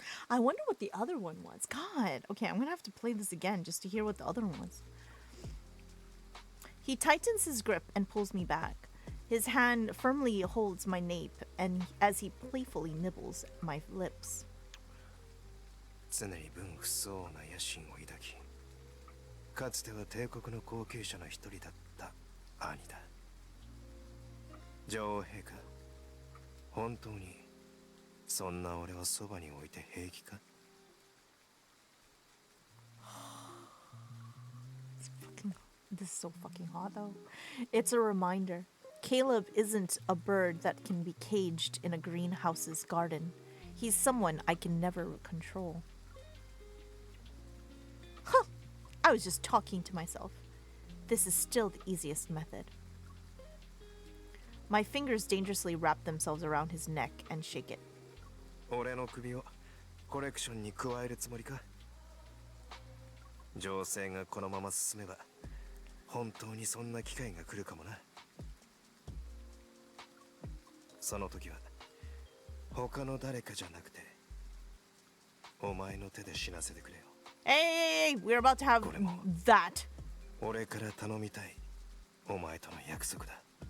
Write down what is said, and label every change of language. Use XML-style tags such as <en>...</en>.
<en>I wonder what the other one was. God. Okay, I'm gonna have to play this again just to hear what the other one was. He tightens his grip and pulls me back. His hand firmly holds my nape, and as he playfully nibbles my lips.</en> <ja>常に分不相応な野心を抱きかつては帝国の後継者の一人だった兄だ女王陛下本当にそんな俺をそばに置いて平気か</ja> <en>This is so fucking hot though. It's a reminder. Caleb isn't a bird that can be caged in a greenhouse's garden. He's someone I can never control. Huh! I was just talking to myself. This is still the easiest method. My fingers dangerously wrap themselves around his neck and shake it.</en> <ja>俺の首をコレクションに加えるつもりか情勢がこのまま進めば本当にそんな機会が来るかもなその時は他の誰かじゃなくてお前の手で死なせてくれよ</ja> <en>Hey, we're about to have that.</en> <ja>俺から頼みたいお前との約束だ</ja>